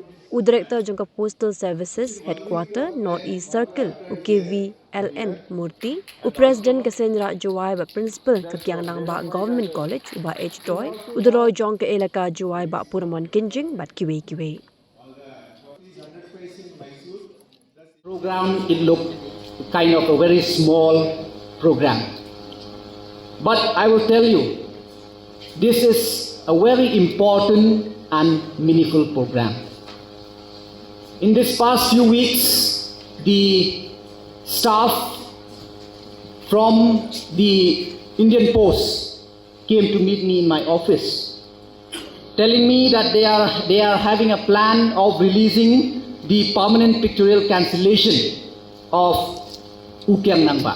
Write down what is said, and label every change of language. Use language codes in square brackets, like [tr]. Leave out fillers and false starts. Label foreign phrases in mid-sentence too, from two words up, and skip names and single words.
[kha] U Director jongga Postal Services Headquarter North East Circle UKV LN Murti. U President Kasenra Jowai ba Principal ka Kiang Nangbah Government College ba H Toy. U Doroy jongga elaka Jowai ba Puramon Kinjing ba Kiwe. [en] Program, it looked kind of a very small program. But I will tell you, this is a very important and meaningful program. In this past few weeks, the staff from the Indian Post came to meet me in my office, telling me that they are having a plan of releasing the permanent pictorial cancellation of Kiang Nangbah.